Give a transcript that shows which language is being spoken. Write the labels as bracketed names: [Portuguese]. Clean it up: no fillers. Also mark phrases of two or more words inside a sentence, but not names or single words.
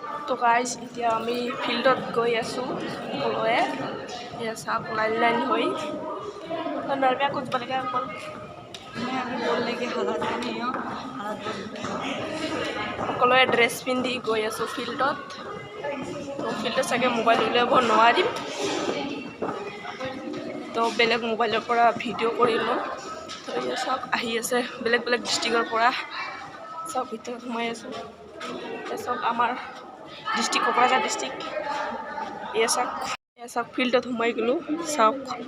[Assamese] তো গাইজ এতিয়া আমি ফিল্ডত গৈ আছোঁ সকলোৱে এয়া চাওক লাইন লাইন হৈ [Hindi] नरम्या कुछ बोलेगा बोल मैं अभी बोलने के हालात में नहीं हूँ [Assamese] সকলোৱে ড্ৰেছ পিন্ধি গৈ আছোঁ ফিল্ডত তো ফিল্ডত চাগে মোবাইল উলিয়াব নোৱাৰিম তো বেলেগ মোবাইলৰ পৰা ভিডিঅ' কৰি লওঁ তো এয়া চাওক আহি আছে বেলেগ বেলেগ ডিষ্ট্ৰিক্টৰ পৰা চব ভিতৰত সোমাই আছোঁ এয়া চাওক আমাৰ ডিষ্ট্ৰিক্ট কোকৰাঝাৰ ডিষ্ট্ৰিক্ট এয়া চাওক ফিল্ডত সোমাই গ'লোঁ চাওক